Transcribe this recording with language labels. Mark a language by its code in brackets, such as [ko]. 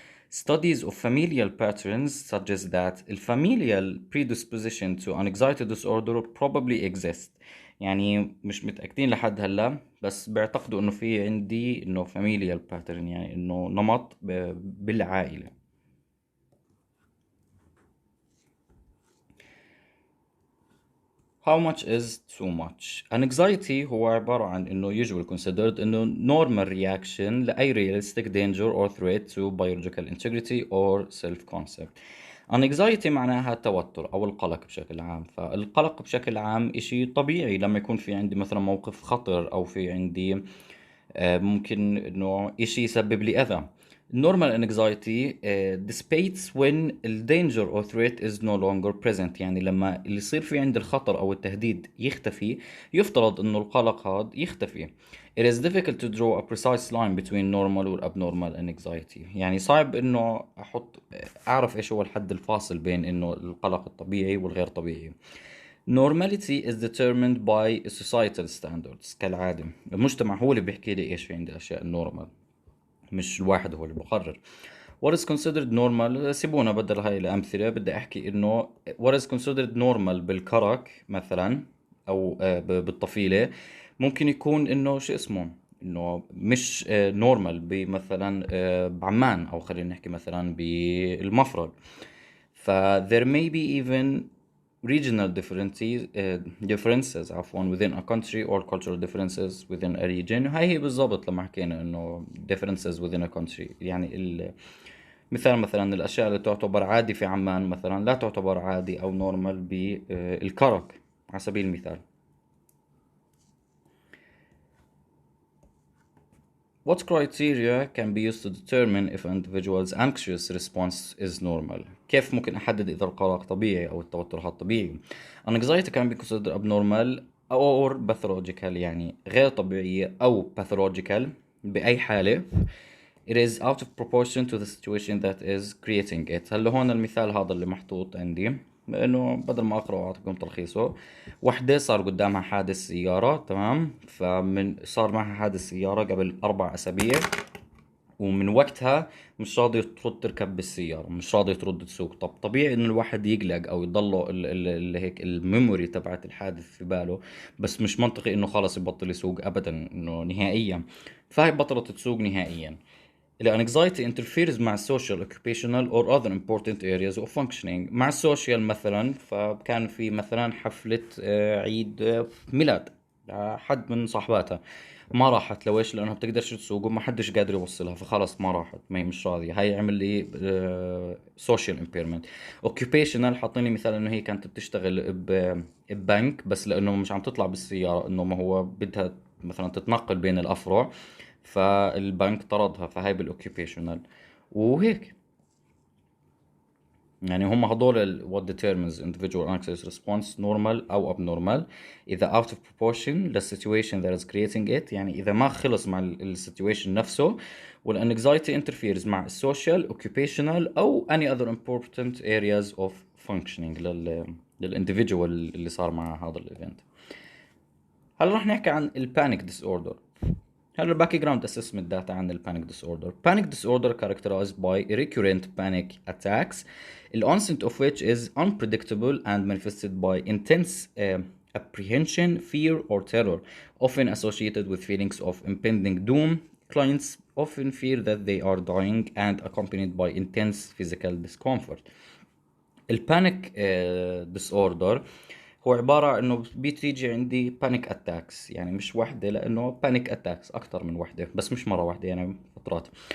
[en] Studies of familial patterns suggest that the familial predisposition to anxiety disorder probably exists. [ar] يعني مش متأكدين لحد هلا، بس بيعتقدوا انه في عندي انه familial pattern، يعني انه نمط بالعائلة. [en] How much is too much? Anxiety [ar] هو عبارة عن إنه [en] usually considered إنه normal reaction لأي realistic danger or threat to biological integrity or self-concept. [ar] Anxiety معناها التوتر أو القلق بشكل عام، فالقلق بشكل عام إشي طبيعي لما يكون في عندي مثلا موقف خطر أو في عندي ممكن إنه إشي يسبب لي أذى. [en] Normal anxiety dissipates when the danger or threat is no longer present. [ar] يعني لما اللي يصير في عند الخطر أو التهديد يختفي، يفترض إنه القلق هذا يختفي. [en] It is difficult to draw a precise line between normal و abnormal anxiety. [ar] يعني صعب إنه أعرف إيش هو الحد الفاصل بين إنه القلق الطبيعي والغير طبيعي. [en] Normality is determined by societal standards. [ar] كالعادة المجتمع هو اللي بيحكي لي إيش في عندي أشياء normal، مش الواحد هو اللي بقرر. [en] What is considered normal، [ar] سيبونا بدل هاي الأمثلة، بدي أحكي إنه [en] what is considered normal [ar] بالكرك مثلا أو بالطفيلة ممكن يكون إنه شو اسمه، إنه مش normal بمثلا بعمان، أو خلينا نحكي مثلا بالمفرق. [en] ف there may be even regional differences [ar] عفوا [en] within a country or cultural differences within a region. [ar] هاي هي بالضبط لما حكينا انه [en] differences within a country، [ar] يعني مثلا الاشياء اللي تعتبر عادي في عمان مثلا لا تعتبر عادي او normal بالكرك. على سبيل المثال. [en] What criteria can be used to determine if an individual's anxious response is normal? [ar] كيف ممكن أحدد إذا القلق طبيعي أو التوتر هذا طبيعي؟ [en] Anxiety can be considered abnormal or pathological، [ar] يعني غير طبيعية أو pathological بأي حالة. [en] It is out of proportion to the situation that is creating it. [ar] هلا هون المثال هذا اللي محطوط عندي، انه بدل ما اقرا واعطيكم تلخيصه. وحده صار قدامها حادث سياره، تمام، صار معها حادث سياره قبل 4 اسابيع، ومن وقتها مش راضية ترد تركب بالسيارة، مش راضية ترد تسوق. طب طبيعي انه الواحد يقلق او يضله هيك الميموري تبعت الحادث في باله، بس مش منطقي انه خلص يبطل يسوق ابدا، انه نهائيا. فهي بطلت تسوق نهائيا. [en] الانكزايتي interferes مع social, occupational or other important areas of functioning. [ar] مع السوشيال مثلا، فكان في مثلا حفلة عيد ميلاد حد من صاحباتها، ما راحت. لويش؟ لانها بتقدرش تسوق وما حدش قادر يوصلها، فخلص ما راحت، ما هي مش راضيه. هاي عمل لي سوشيال امبيرمنت. اوكيوبيشنال حاطين لي مثال انه هي كانت بتشتغل ببنك، بس لانه مش عم تطلع بالسياره، انه ما هو بدها مثلا تتنقل بين الافرع، فالبنك طردها، فهاي بالاوكيوبيشنال. وهيك يعني هم هدول [en] what determines individual anxious response normal أو abnormal. إذا out of proportion the situation that is creating it، [ar] يعني إذا ما خلص مع ال [en] situation نفسه. والanxiety interferes مع social, occupational أو any other important areas of functioning للindividual [ar] اللي صار معه هذا الايفنت. هلا راح نحكي عن البانيك ديس اوردر. هلا باك جراوند اسسمنت داتا عن البانيك ديس اوردر. [en] Panic disorder characterized by recurrent panic attacks, the onset of which is unpredictable and manifested by intense apprehension, fear or terror, often associated with feelings of impending doom. Clients often fear that they are dying and accompanied by intense physical discomfort. [ar] البانيك ديس اوردر هو عبارة انه بتيجي عندي بانيك اتاكس، يعني مش وحدة، لانه بانيك اتاكس اكثر من وحدة، بس مش مرة وحدة، يعني فترات.